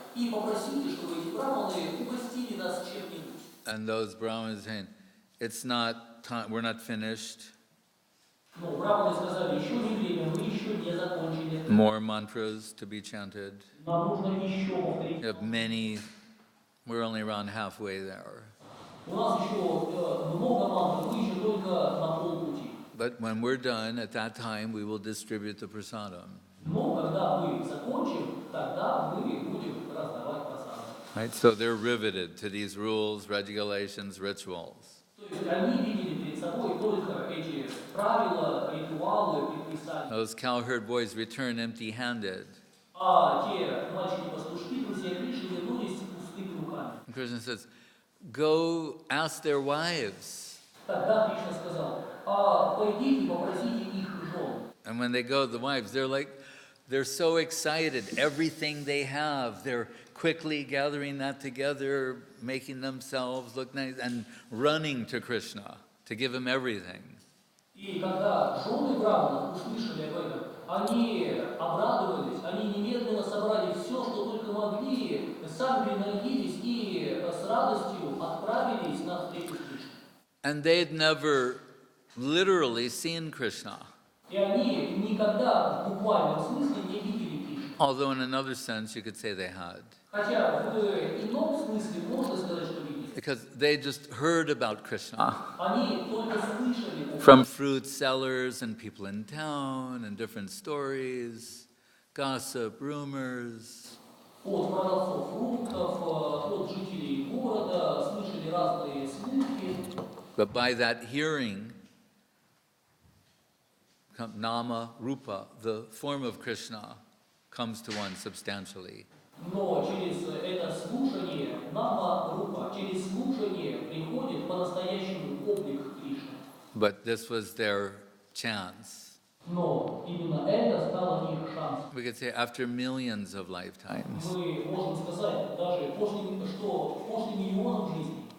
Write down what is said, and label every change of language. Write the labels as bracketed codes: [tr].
[ru] И попросите, чтобы эти браманы угостили нас чем-нибудь. [en] And those Brahmins saying, it's not time, we're not finished. [ru] Но браманы сказали: еще не время, мы еще не закончили. [en] More mantras to be chanted. [ru] Нам нужно еще повторить. [en] You have many, we're only around halfway there. [ru] У нас еще много мантр, мы еще только на полпути. [en] But when we're done, at that time, we will distribute the prasadam. [ru] Но когда мы закончим, тогда мы будем раздавать просады. [en] Right? So they're riveted to these rules, regulations, rituals. [ru] То есть они видели перед собой только эти правила, ритуалы, предписания. [en] Those cowherd boys return empty-handed. [ru] А те мальчики-пастушки, друзья Кришны, вернулись с пустыми руками. [en] And Krishna says, go ask their wives. [ru] Тогда Кришна сказал, пойдите, попросите их жен. [en] And when they go, the wives, they're so excited. Everything they have, they're quickly gathering that together, making themselves look nice, and running to Krishna to give him everything. [ru] И когда жены браманов услышали об этом, они обрадовались, они немедленно собрали все, что только могли, сами принарядились и с радостью отправились на встречу с Кришной. [en] And they'd never literally seen Krishna. [ru] И они никогда в буквальном смысле не видели Кришну. [en] Although in another sense you could say they had. [ru] Хотя в ином смысле можно сказать, что видели. [en] Because they just heard about Krishna. [ru] Они только слышали [en] From fruit sellers and people in town and different stories, gossip, rumors. [ru] от продавцов фруктов, от жителей города, слышали разные слухи. [en] But by that hearing, nama, rupa, the form of Krishna, comes to one substantially. [ru] Но через это слушание, нама рупа, через слушание приходит по-настоящему облик Кришны. [en] But this was their chance. [ru] Но именно это стало их шансом. [en] We could say after millions of lifetimes, [ru] Мы можем сказать даже после миллионов жизней.